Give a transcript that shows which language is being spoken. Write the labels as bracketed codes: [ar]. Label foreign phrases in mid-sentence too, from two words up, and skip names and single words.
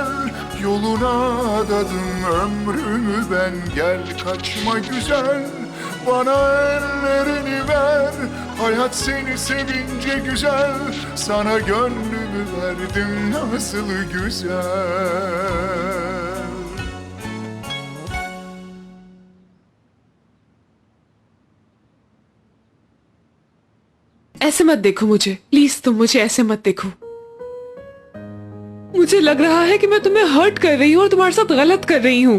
[tr] Yoluna adadım ömrümü ben, gel kaçma güzel. Bana ellerini ver, hayat seni sevince güzel. Sana gönlümü verdim nazlı güzel. [ur] ایسے مت دیکھو مجھے، پلیز تم مجھے ایسے مت دیکھو. مجھے لگ رہا ہے کہ میں تمہیں ہرٹ کر رہی ہوں اور تمہارے ساتھ غلط کر رہی ہوں.